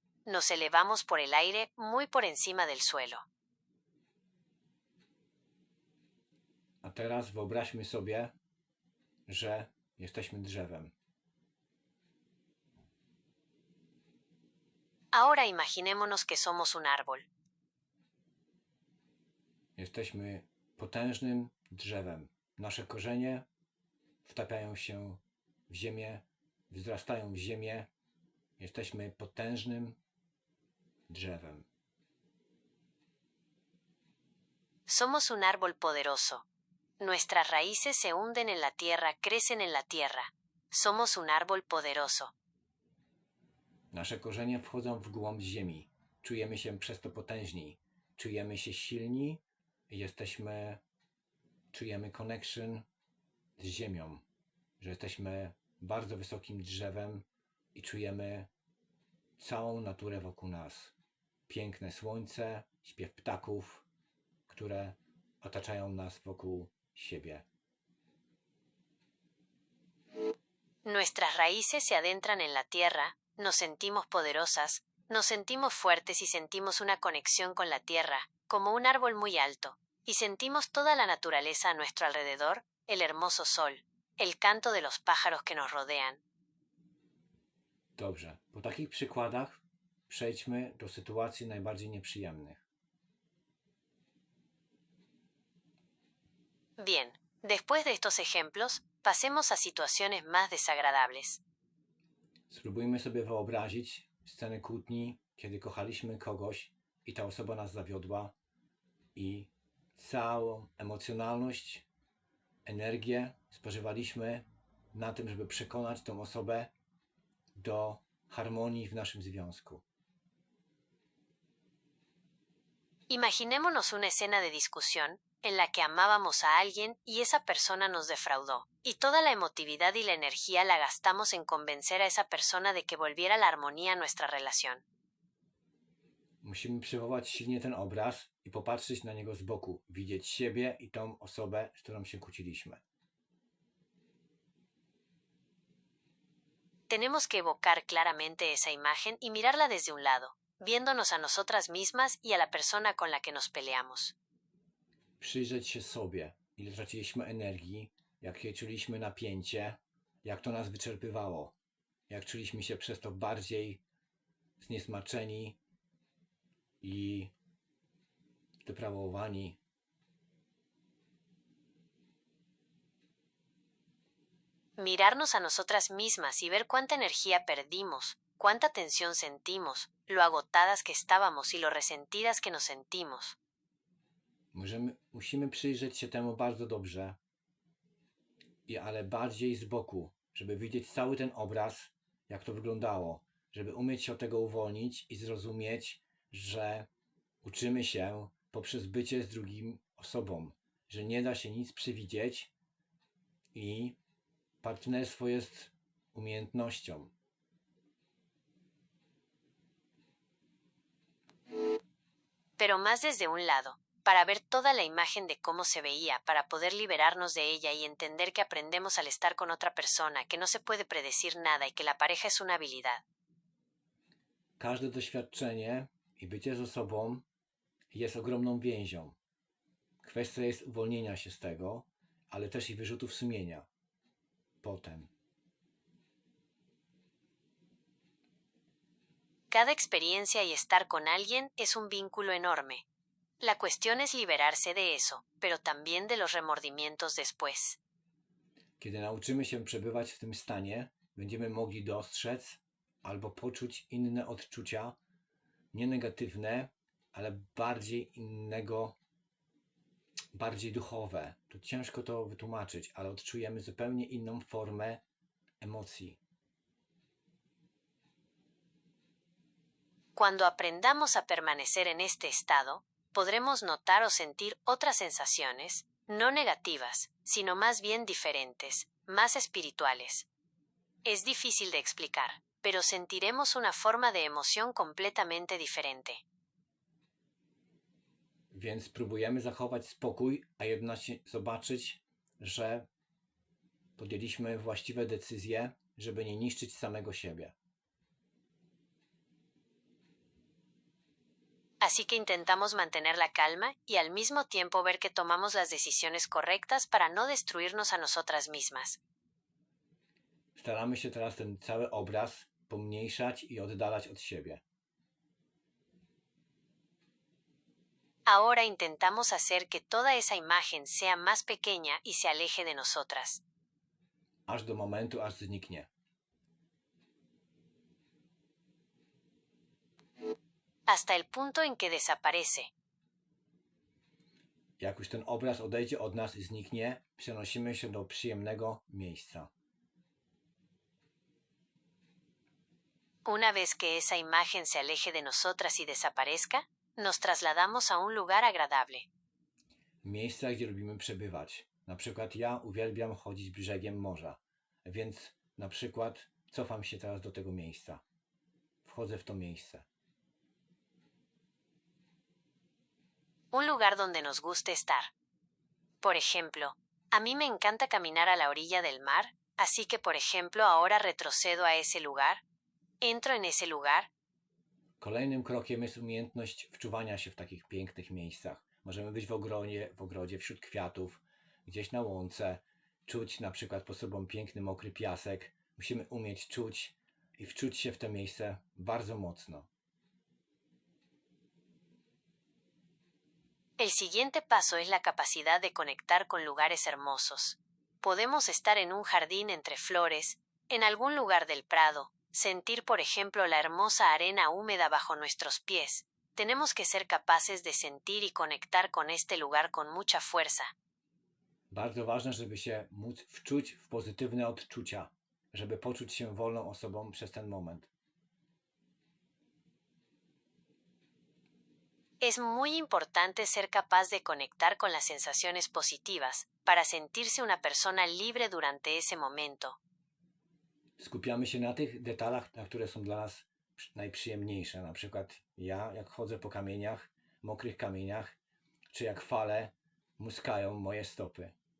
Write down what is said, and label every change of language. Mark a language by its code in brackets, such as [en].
[es] Nos elevamos por el aire muy por encima del suelo. [pl] A teraz wyobraźmy sobie, że jesteśmy drzewem. [es] Ahora imaginémonos que somos un árbol. [pl] Jesteśmy potężnym drzewem. Nasze korzenie wtapiają się w ziemię, wzrastają w ziemię. Jesteśmy potężnym drzewem. [es] Somos un árbol poderoso. Nuestras raíces se hunden en la tierra, crecen en la tierra. Somos un árbol poderoso. [pl] Nasze korzenie wchodzą w głąb ziemi. Czujemy się przez to potężni. Czujemy się silni i czujemy connection z ziemią. Że jesteśmy bardzo wysokim drzewem i czujemy całą naturę wokół nas. Piękne słońce, śpiew ptaków, które otaczają nas wokół siebie. [es] Nuestras raíces se adentran en la tierra, nos sentimos poderosas, nos sentimos fuertes y sentimos una conexión con la tierra, como un árbol muy alto, y sentimos toda la naturaleza a nuestro alrededor, el hermoso sol, el canto de los pájaros que nos rodean. [pl] Dobrze, po takich przykładach przejdźmy do sytuacji najbardziej nieprzyjemnych. [es] Bien, después de estos ejemplos, pasemos a situaciones más desagradables. [pl] Spróbujmy sobie wyobrazić scenę kłótni, kiedy kochaliśmy kogoś i ta osoba nas zawiodła i całą emocjonalność, energię spożywaliśmy na tym, żeby przekonać tą osobę do harmonii w naszym związku. [es] Imaginémonos una escena de discusión en la que amábamos a alguien y esa persona nos defraudó. Y toda la emotividad y la energía la gastamos en convencer a esa persona de que volviera la armonía a nuestra relación. [pl] Musimy przywołać silnie ten obraz i popatrzeć na niego z boku, widzieć siebie i tą osobę, z którą się kłóciliśmy. [es] Tenemos que evocar claramente esa imagen y mirarla desde un lado, viéndonos a nosotras mismas y a la persona con la que nos peleamos. [pl] Przyjrzeć się sobie, ile traciliśmy energii, jakie czuliśmy napięcie, jak to nas wyczerpywało, jak czuliśmy się przez to bardziej zniesmaczeni i zdeprawowani. [es] Mirarnos a nosotras mismas y ver cuánta energía perdimos, cuánta tensión sentimos, lo agotadas que estábamos y lo resentidas que nos sentimos. [pl] Musimy przyjrzeć się temu bardzo dobrze, ale bardziej z boku, żeby widzieć cały ten obraz, jak to wyglądało, żeby umieć się od tego uwolnić i zrozumieć, że uczymy się poprzez bycie z drugim osobą, że nie da się nic przewidzieć i partnerstwo jest umiejętnością. [es] Pero más desde un lado, para ver toda la imagen de cómo se veía, para poder liberarnos de ella y entender que aprendemos al estar con otra persona, que no se puede predecir nada y que la pareja es una habilidad. [pl] Każde doświadczenie i bycie z osobą jest ogromną więzią. Kwestia jest uwolnienia się z tego, ale też i wyrzutów sumienia. Potem. [es] Cada experiencia y estar con alguien es un vínculo enorme. La cuestión es liberarse de eso, pero también de los remordimientos después. [pl] Kiedy nauczymy się przebywać w tym stanie, będziemy mogli dostrzec albo poczuć inne odczucia, nie negatywne, ale bardziej innego, bardziej duchowe. To ciężko to wytłumaczyć, ale odczujemy zupełnie inną formę emocji. [es] Cuando aprendamos a permanecer en este estado, podremos notar o sentir otras sensaciones, no negativas, sino más bien diferentes, más espirituales. Es difícil de explicar, pero sentiremos una forma de emoción completamente diferente. [pl] Więc próbujemy zachować spokój, a jednocześnie zobaczyć, że podjęliśmy właściwe decyzje, żeby nie niszczyć samego siebie. [es] Así que intentamos mantener la calma y al mismo tiempo ver que tomamos las decisiones correctas para no destruirnos a nosotras mismas. [pl] Staramy się teraz ten cały obraz pomniejszać i oddalać od siebie. [es] Ahora intentamos hacer que toda esa imagen sea más pequeña y se aleje de nosotras. [pl] Aż do momentu, aż zniknie. [es] Hasta el punto en que desaparece. [pl] Jak już ten obraz odejdzie od nas i zniknie, przenosimy się do przyjemnego miejsca. [es] Una vez que esa imagen se aleje de nosotras y desaparezca, nos trasladamos a un lugar agradable. [pl] Miejsca, gdzie lubimy przebywać. Na przykład ja uwielbiam chodzić brzegiem morza, więc na przykład cofam się teraz do tego miejsca. Wchodzę w to miejsce. [es] Un lugar donde nos guste estar. Por ejemplo, a mí me encanta caminar a la orilla del mar, así que por ejemplo ahora retrocedo a ese lugar, entro en ese lugar. [pl] Kolejnym krokiem jest umiejętność wczuwania się w takich pięknych miejscach. Możemy być w ogrodzie, wśród kwiatów, gdzieś na łące, czuć na przykład pod sobą piękny, mokry piasek. Musimy umieć czuć i wczuć się w to miejsce bardzo mocno. [es] El siguiente paso es la capacidad de conectar con lugares hermosos. Podemos estar en un jardín entre flores, en algún lugar del prado, sentir por ejemplo la hermosa arena húmeda bajo nuestros pies. Tenemos que ser capaces de sentir y conectar con este lugar con mucha fuerza. [pl] Bardzo ważne, żeby się móc wczuć w pozytywne odczucia, żeby poczuć się wolną osobą przez ten moment. [es] Es muy importante ser capaz de conectar con las sensaciones positivas para sentirse una persona libre durante ese momento. [pl] Skupiamy się na tych detalach, które są dla nas najprzyjemniejsze. Na przykład ja, jak chodzę po kamieniach, mokrych kamieniach, czy jak fale muskają moje stopy.